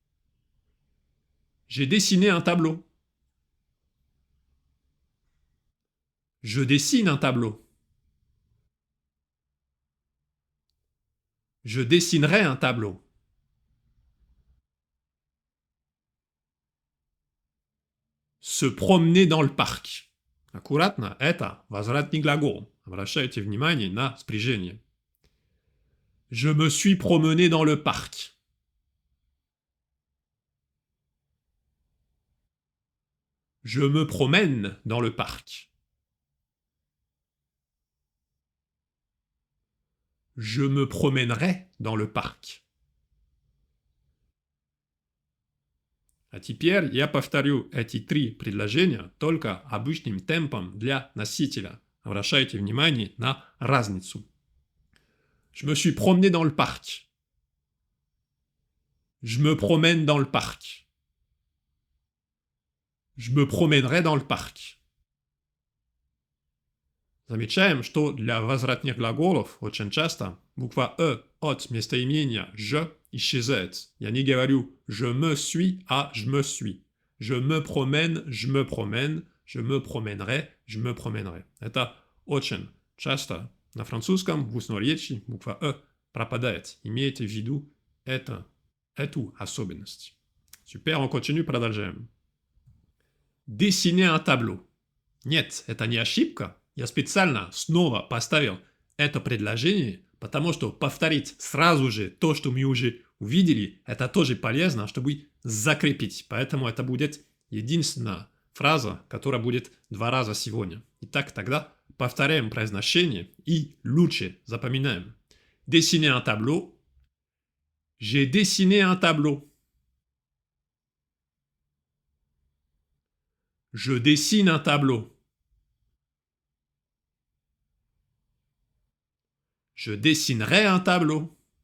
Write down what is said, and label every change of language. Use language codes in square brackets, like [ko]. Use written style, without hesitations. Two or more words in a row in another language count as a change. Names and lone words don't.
[fr] J'ai dessiné un tableau. Je dessine un tableau. Je dessinerai un tableau. Se promener dans le parc. [ru] Аккуратно, это возвратный глагол. Обращайте внимание на спряжение. [fr] Je me suis promené dans le parc. Je me promène dans le parc. Je me promènerai dans le parc. [ru] А теперь я повторю эти три предложения только обычным темпом для носителя. Обращайте внимание на разницу. [fr] Je me suis promené dans le parc. Je me promène dans le parc. Je me promènerai dans le parc. [ru] Замечаем, что для возвратных глаголов очень часто буква «э» от местоимения «je» исчезает. Я не говорю [fr] «je me suis», [ru] а [fr] «je me suis». Je me promène, je me promène, je me promènerai, je me promènerai. [ru] Это очень часто на французском в устной речи буква «э» пропадает. Имейте в виду эту особенность. [fr] Super, on continue, продолжаем. Dessiner un tableau. [ru] Нет, это не ошибка. Я специально снова поставил это предложение, потому что повторить сразу же то, что мы уже увидели, это тоже полезно, чтобы закрепить. Поэтому это будет единственная фраза, которая будет 2 раза сегодня. Итак, тогда повторяем произношение и лучше запоминаем. [fr] Dessiner un tableau. J'ai dessiné un tableau. Je dessine un tableau. Je dessinerai un tableau.